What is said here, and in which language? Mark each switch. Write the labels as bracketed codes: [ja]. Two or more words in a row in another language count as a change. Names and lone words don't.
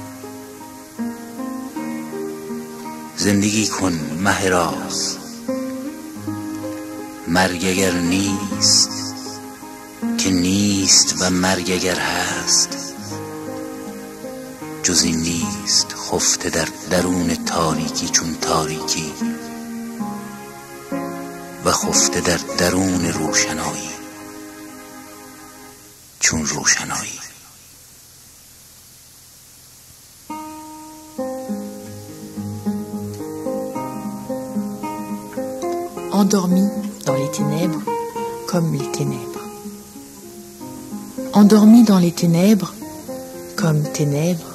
[fa] زندگی کن مه راز، مرگ اگر نیست که نیست و مرگ اگر هست جز این نیست. خفته در درون تاریکی چون تاریکی و خفته در درون روشنایی چون روشنایی. [fr] Endormi dans les ténèbres comme les ténèbres. Endormi dans les ténèbres comme ténèbres.